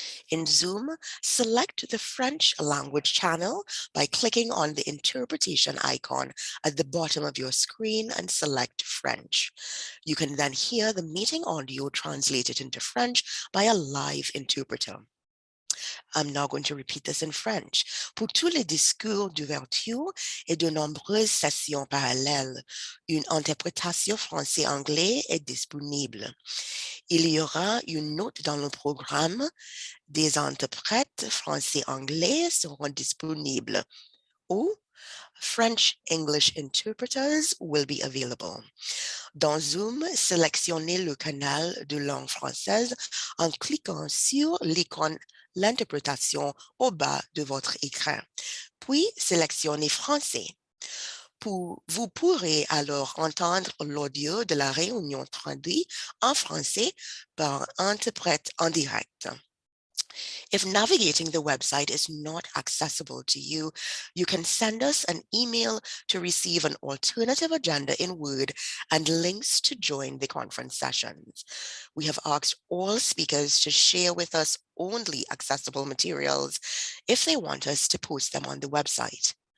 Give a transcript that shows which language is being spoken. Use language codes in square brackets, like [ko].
[en] In Zoom, select the French language channel by clicking on the interpretation icon at the bottom of your screen and select French. You can then hear the meeting audio translated into French by a live interpreter. I'm now going to repeat this in French. [fr] Pour tous les discours d'ouverture et de nombreuses sessions parallèles, une interprétation français-anglais est disponible. Il y aura une note dans le programme. Des interprètes français-anglais seront disponibles, ou [en] French-English interpreters will be available. [fr] Dans Zoom, sélectionnez le canal de langue française en cliquant sur l'icône l'interprétation au bas de votre écran, puis sélectionnez français. Vous pourrez alors entendre l'audio de la réunion traduit en français par un interprète en direct. [en] If navigating the website is not accessible to you, you can send us an email to receive an alternative agenda in Word and links to join the conference sessions. We have asked all speakers to share with us only accessible materials if they want us to post them on the website.